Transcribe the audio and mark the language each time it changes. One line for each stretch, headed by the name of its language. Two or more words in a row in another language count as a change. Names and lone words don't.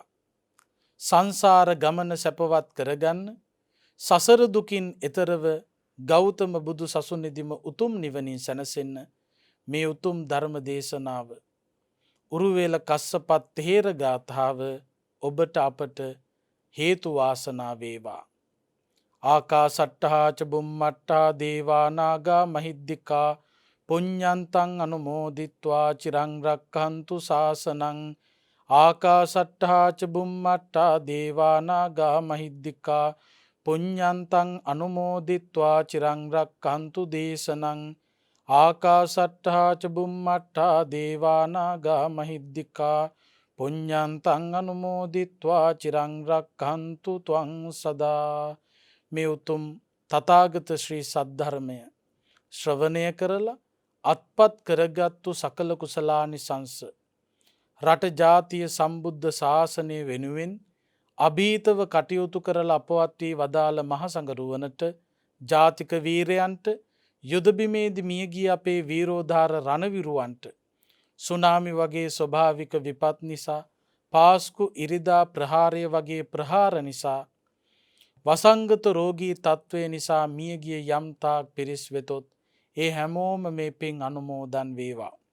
Sinhala: සංසාර ගමන සැපවත් කරගන්න, සසර දුකින් එතරව ගෞතම බුදු සසුනේදීම උතුම් නිවනින් සැනසෙන්න මේ උතුම් ධර්ම දේශනාව උරුවේල කස්සපත් තේර ගාථාව ඔබට අපට හේතු වාසනා වේවා.
Pali: ආකාසට්ඨා ච බුම්මට්ඨා දේවා නාග මහිද්దికා පුඤ්ඤන්තං අනුමෝදිත්වා චිරං රක්ඛන්තු ශාසනං. ආකාසට්ඨා ච බුම්මට්ඨා දේවා නාග මහිද්దికා පුඤ්ඤන්තං අනුමෝදිත්වා චිරං රක්ඛන්තු දේශනං. ආකාසට්ඨා ච බුම්මට්ඨා දේවා නාග මහිද්దికා පුඤ්ඤන්තං අනුමෝදිත්වා චිරං රක්ඛන්තු ත්වං සදා.
Sinhala: මේ උතුම් තථාගත ශ්‍රී සද්ධර්මය ශ්‍රවණය කරලා අත්පත් කරගත්තු සකල කුසලානිසංස රට ජාතිය සම්බුද්ධ ශාසනය වෙනුවෙන් අභීතව කටයුතු කරලා අපවත් වී වදාළ මහසඟරුවනට, ජාතික වීරයන්ට, යුදබිමේදී මියගිය අපේ වීරෝධාර රණවිරුවන්ට, සුනාමි වගේ ස්වභාවික විපත් නිසා, පාස්කු ඉරිදා ප්‍රහාරය වගේ ප්‍රහාර නිසා, වසංගත රෝගී තත්ත්වය නිසා මියගිය යම්තාක් පිරිස් වෙතොත් ඒ හැමෝම මේ පින් අනුමෝදන් වේවා.